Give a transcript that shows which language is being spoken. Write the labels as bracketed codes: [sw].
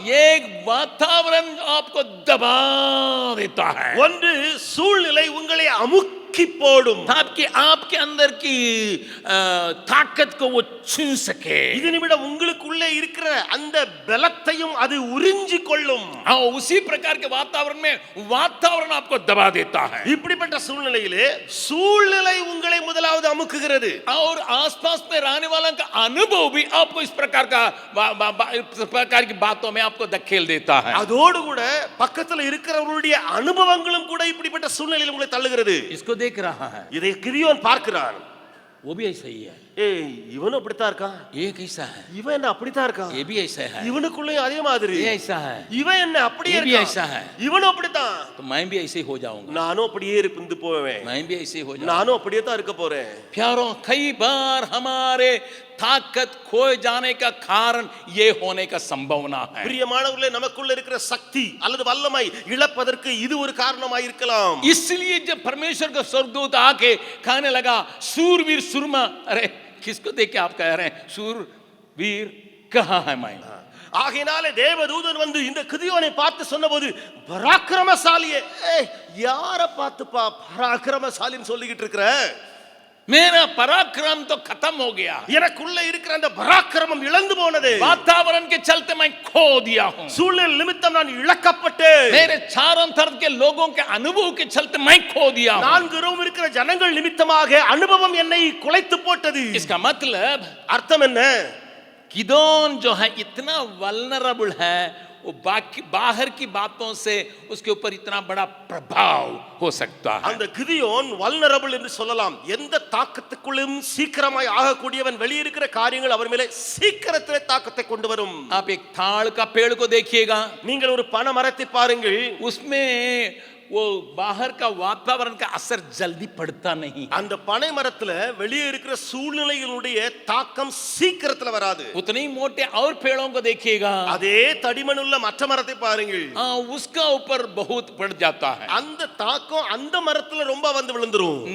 [hi] एक वातावरण आपको दबा देता है, [ta] ஒன்று சூழ்நிலை உங்களை அமுக்கி போடும். [hi] ताकि आपके अंदर की ताकत को वो छू सके. [ta] இது நிமிடம் உங்களுக்குள்ளே இருக்கிற அந்த பலத்தையும் அது உறிஞ்சி கொள்ளும். [hi] उसी प्रकार के वातावरण में वातावरण आपको दबा देता है. [ta] இப்படிப்பட்ட சூழ்நிலையிலே சூழ்நிலை உங்களை முதலாவது அமுக்குகிறது. [hi] और आसपास में रहने वालों का अनुभव भी आपको इस प्रकार की बातों में आपको धकेल देता है. [ta] அதோடு கூட பக்கத்துல இருக்கிறவர்களுடைய அனுபவங்களும் கூட இப்படிப்பட்ட சூழ்நிலையில் உங்களை தள்ளுகிறது. [hi] इसको देख रहा है, [ta] இதை கிதியோன் பார்க்கிறான். [hi] वो भी ऐसा ही है. [ta] ஏய், இவனும் அப்படித்தான் இருக்கான். [hi] ये कैसा है, [ta] இவன் என்ன அப்படித்தான் இருக்கான். [hi] ये भी ऐसा है, [ta] இவனுக்குள்ளேயும் அதே மாதிரி. [hi] ये ऐसा है, [ta] இவன் என்ன அப்படியே [hi] ये भी [ta] இருக்கான். [hi] ऐसा है. [ta] இவனும் அப்படித்தான். [hi] तो मैं भी ऐसे ही हो जाऊंगा, [ta] நானும் அப்படியே இருந்து போவேன். [hi] मैं भी ऐसे ही हो जाऊंगा. [ta] நானும் அப்படியே தான் இருக்க போறேன். [hi] प्यारों, कई बार हमारे ताकत खोए जाने का कारण ये होने का संभावना है. [ta] பிரியமானவர்களே, நமக்குள்ள இருக்கிற சக்தி அல்லது வல்லமை இழப்பதற்கு இது ஒரு காரணமாய் இருக்கலாம். [hi] इसलिए जब परमेश्वर का स्वर्गदूत आके कहने लगा सूरवीर सुरमा, अरे किसको देख के आप कह रहे हैं सूरवीर, कहाँ है मैं? [ta] ஆகையினாலே தேவதூதன் வந்து இந்த கிதியோனை பார்த்து சொன்னபோது, பராக்கிரமசாலியே, யாரை பார்த்துப்பா பராக்கிரமசாலின்னு சொல்லிக்கிட்டு இருக்கிற? [hi] मेरा पराक्रम तो खत्म हो गया, [ta] எனக்குள்ள இருக்கிற அந்த பராக்கிரமம் இழந்து போனது. [hi] वातावरण के चलते मैं खो दिया हूँ, [ta] சூழ்நிலை நிமித்தம் நான் இழக்கப்பட்டேன். [hi] मेरे चारों तरफ के लोगों के अनुभव के चलते मैं खो दिया हूँ. [ta] நான்கு ரோம் இருக்கிற ஜனங்கள் நிமித்தமாக அனுபவம் என்னை குலைத்து போட்டது. [hi] इसका मतलब [ta] அர்த்தம் என்ன? [hi] गिदोन जो है इतना वल्नरेबल है, वो बाकी बाहर की बातों से उसके ऊपर इतना बड़ा प्रभाव हो सकता है। [ta] அந்த கிதியோன் வல்னரபிள் என்று சொல்லலாம். எந்த தாக்கத்துக்குள்ளும் சீக்கிரமாய் ஆகக்கூடியவன். வெளியே இருக்கிற காரியங்கள் அவர் மேலே சீக்கிரத்திலே தாக்கத்தை கொண்டு வரும். [hi] आप एक ताड़ का पेड़ को देखिएगा, [ta] நீங்கள் ஒரு பனை மரத்தை பாருங்கள். [hi] उसमें वो बाहर का वातावरण का असर जल्दी पड़ता नहीं। [ta] அந்த பனை மரத்துல வெளியே இருக்கிற சூழ்நிலைகளுடைய தாக்கம் சீக்கிரத்துல வராது. [hi] उतने ही मोटे और पेड़ों को देखिएगा, [ta] அதே தடிமனுள்ள மற்ற மரத்தை பாருங்கள். [hi] उसका ऊपर बहुत पड़ जाता है। [ta] அந்த தாக்கம் அந்த மரத்துல ரொம்ப வந்து விழுந்துரும்.